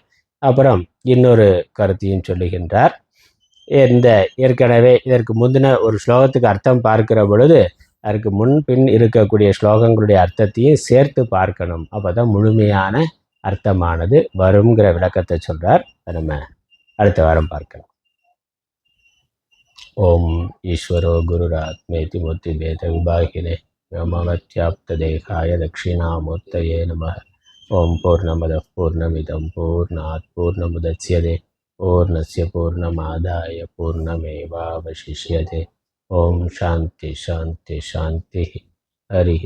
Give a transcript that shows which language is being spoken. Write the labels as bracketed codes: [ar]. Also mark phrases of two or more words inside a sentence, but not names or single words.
[ta] அப்புறம் இன்னொரு கருத்தையும் சொல்லுகின்றார். ஏற்கனவே இதற்கு முந்தின ஒரு ஸ்லோகத்துக்கு அர்த்தம் பார்க்கிற பொழுது அதற்கு முன்பின் இருக்கக்கூடிய ஸ்லோகங்களுடைய அர்த்தத்தையும் சேர்த்து பார்க்கணும், அப்போ தான் முழுமையான அர்த்தமானது வருங்கிற விளக்கத்தை சொல்கிறார். நம்ம அடுத்த வாரம் பார்க்கலாம். [sa] ओम् ईश्वरो गुरुरात्मेति मूर्ति भेद विभागिने व्योमवत्याप्त देहाय दक्षिणामूर्तये नमः। ओम पूर्णमदः पूर्णमिदं पूर्णात् पूर्णमुदच्यते पूर्णस्य पूर्णमादाय पूर्णमेवावशिष्यते। ओम शांति शांति शांति।